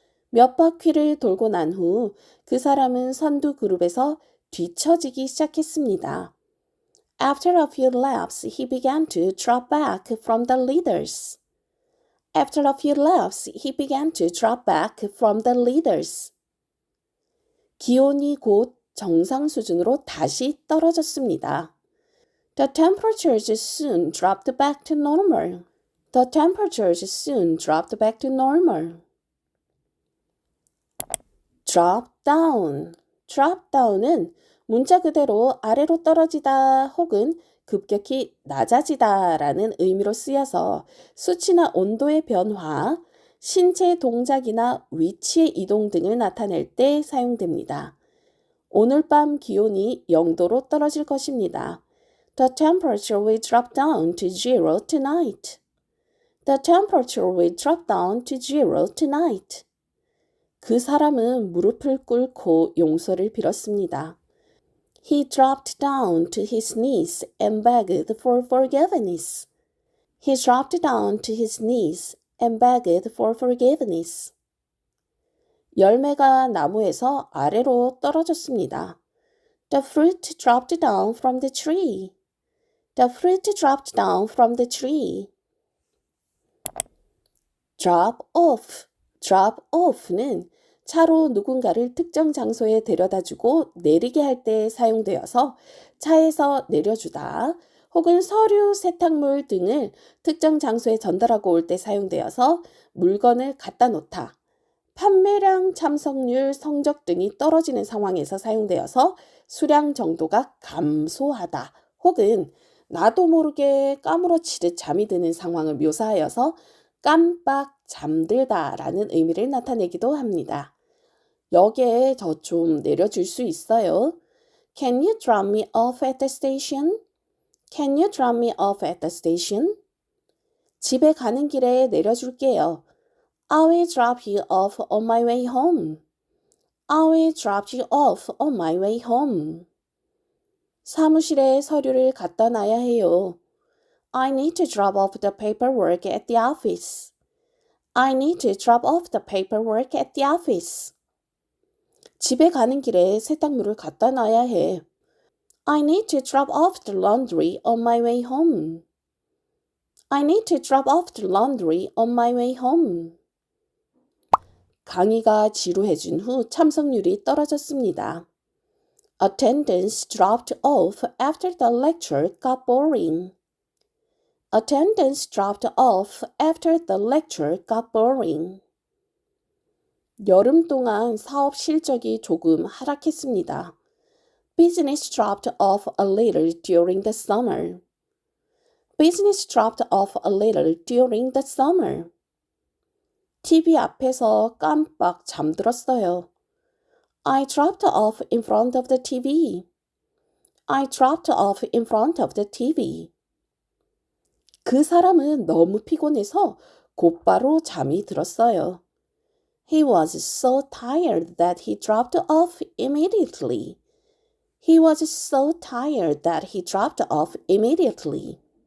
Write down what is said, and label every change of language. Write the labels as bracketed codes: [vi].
[ko] 몇 바퀴를 돌고 난 후 그 사람은 선두 그룹에서 뒤처지기 시작했습니다. [en] After a few laps, he began to drop back from the leaders. After a few laps, he began to drop back from the leaders. [ko] 기온이 곧 정상 수준으로 다시 떨어졌습니다. [en] The temperatures soon dropped back to normal. The temperatures soon dropped back to normal. Drop down. Drop down은 [ko] 문자 그대로 아래로 떨어지다 혹은 급격히 낮아지다 라는 의미로 쓰여서 수치나 온도의 변화, 신체 동작이나 위치의 이동 등을 나타낼 때 사용됩니다. 오늘 밤 기온이 0도로 떨어질 것입니다. [en] The temperature will drop down to 0 tonight. The temperature will drop down to 0 tonight. [ko] 그 사람은 무릎을 꿇고 용서를 빌었습니다. [en] He dropped down to his knees and begged for forgiveness. He dropped down to his knees and begged for forgiveness. [ko] 열매가 나무에서 아래로 떨어졌습니다. [en] The fruit dropped down from the tree. The fruit dropped down from the tree. Drop off. [ko] Drop off는 차로 누군가를 특정 장소에 데려다주고 내리게 할 때 사용되어서 차에서 내려주다 혹은 서류, 세탁물 등을 특정 장소에 전달하고 올 때 사용되어서 물건을 갖다 놓다. 판매량, 참석률, 성적 등이 떨어지는 상황에서 사용되어서 수량 정도가 감소하다 혹은 나도 모르게 까무러치듯 잠이 드는 상황을 묘사하여서 깜빡 잠들다 라는 의미를 나타내기도 합니다. 역에 저 좀 내려줄 수 있어요? [en] Can you drop me off at the station? Can you drop me off at the station? [ko] 집에 가는 길에 내려줄게요. [en] I will drop you off on my way home. I will drop you off on my way home. [ko] 사무실에 서류를 갖다 놔야 해요. [en] I need to drop off the paperwork at the office. I need to drop off the paperwork at the office. [ko] 집에 가는 길에 세탁물을 갖다 놔야 해. [en] I need to drop off the laundry on my way home. I need to drop off the laundry on my way home. [ko] 강의가 지루해진 후 참석률이 떨어졌습니다. [en] Attendance dropped off after the lecture got boring. Attendance dropped off after the lecture got boring. [ko] 여름 동안 사업 실적이 조금 하락했습니다. [en] Business dropped off a little during the summer. Business dropped off a little during the summer. [ko] TV 앞에서 깜빡 잠들었어요. [en] I dropped off in front of the TV. I dropped off in front of the TV. [ko] 그 사람은 너무 피곤해서 곧바로 잠이 들었어요. [en] He was so tired that he dropped off immediately. He was so tired that he dropped off immediately.